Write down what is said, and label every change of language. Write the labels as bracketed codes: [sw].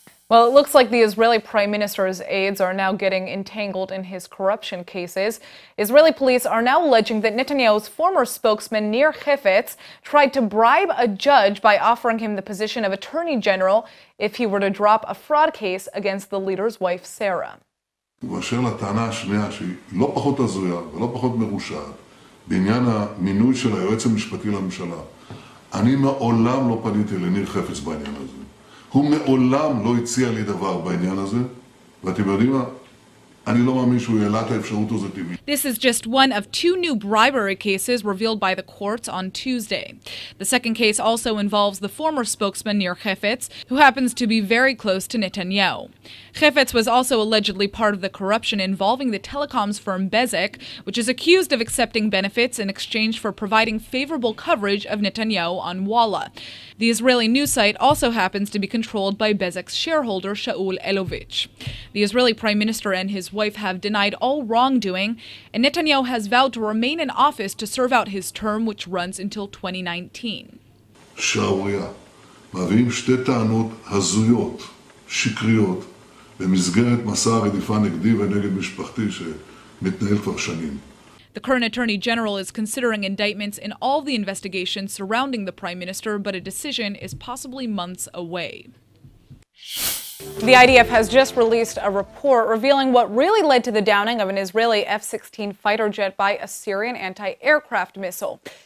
[en] Well, it looks like the Israeli Prime Minister's aides are now getting entangled in his corruption cases. Israeli police are now alleging that Netanyahu's former spokesman, Nir Hefetz, tried to bribe a judge by offering him the position of Attorney General if he were to drop a fraud case against the leader's wife, Sarah. [he] ובאשר לטענה השנייה, שהיא לא פחות הזויה ולא פחות מרושעת, בעניין המינוי של היועץ המשפטי לממשלה, אני מעולם לא פניתי לניר חפץ בעניין הזה. הוא מעולם לא הציע לי דבר בעניין הזה, ואתם יודעים מה? אני לא מאמין שהוא העלה את האפשרות הזאת טבעית. [en] This is just one of two new bribery cases revealed by the courts on Tuesday. The second case also involves the former spokesman Nir Hefetz, who happens to be very close to Netanyahu. Hefetz was also allegedly part of the corruption involving the telecoms firm Bezeq, which is accused of accepting benefits in exchange for providing favorable coverage of Netanyahu on Walla. The Israeli news site also happens to be controlled by Bezeq's shareholder Shaul Elovitch. The Israeli Prime Minister and his wife have denied all wrongdoing, and Netanyahu has vowed to remain in office to serve out his term, which runs until 2019. [he] שערוריה. מביאים שתי טענות הזויות, שקריות, במסגרת מסע הרדיפה נגדי ונגד משפחתי שמתנהל כבר שנים. [en] The current Attorney General is considering indictments in all the investigations surrounding the Prime Minister, but a decision is possibly months away. The IDF has just released a report revealing what really led to the downing of an Israeli F-16 fighter jet by a Syrian anti-aircraft missile.